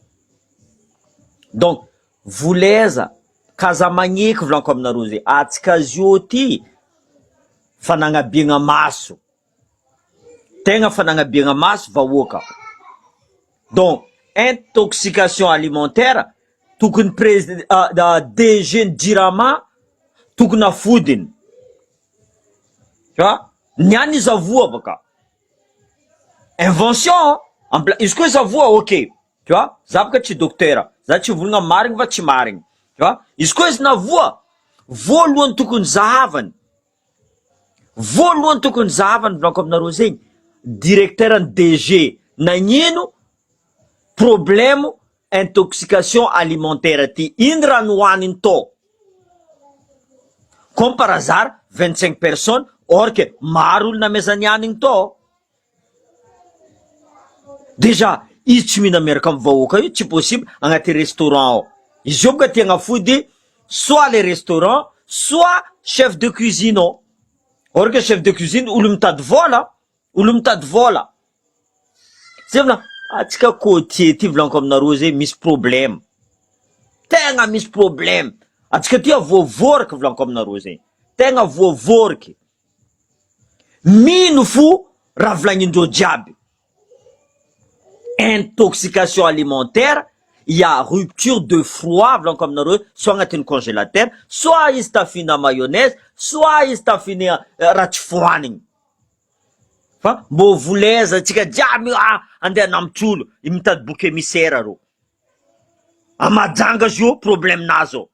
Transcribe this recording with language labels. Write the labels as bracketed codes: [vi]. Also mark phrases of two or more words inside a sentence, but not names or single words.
[mg] Donc voleza kaza magneky volaniko aminareo zegny atsika zio ty fanagnabiagna maso, tegna fanagnabiagna maso vahoaka. Donc [fr] intoxication alimentaire [mg] tokony DG Jirama tokony afodiny. [fr] Tu vois? [mg] Niany izy avoa baka. Invention, izy koa izy avoa ok. [fr] Tu vois? [mg] Za baka tsy docteur, za tsy volagna marigny va tsy marigny. [fr] Tu vois? [mg] Izy koa izy navoa, voalohany tokony zahavany. Voalohany tokony zahavany volaniko aminareo zegny, directeur ny DG nagnino [fr] problème intoxication alimentaire [mg] ty, ino raha nohaniny tao? [fr] Comme par hasard 25 personnes, or que [mg] maro olo namezany hanigny tao. Déjà izy tsy mihina miaraka amin'ny vahoaka io, tsy possible agnaty restaurant ao. Izy io boka ty agnafody [fr] soit les restaurants, soit chef de cuisine [mg] ao. [fr] Or que chef de cuisine [mg] olo mitady vola. Zay volana atsika côtier ty volaniko aminareo zegny misy problème. Tegna misy problème. Atsika ty voavôraka volaniko aminareo zegny. Tegna voavôraka. Mino fo raha volagnindreo jiaby. [fr] Intoxication alimentaire, il y a rupture de froid [mg] volaniko aminareo, soit agnatin'ny congélateur, soit izy tafina mayonnaise, soit izy tafina raha tsy fohanigny. Fa mbô voleza atsika jiaby andeha namotr'olo mitady [fr] bouc émissaire [mg] rô. Majanga zio problème nazy ao.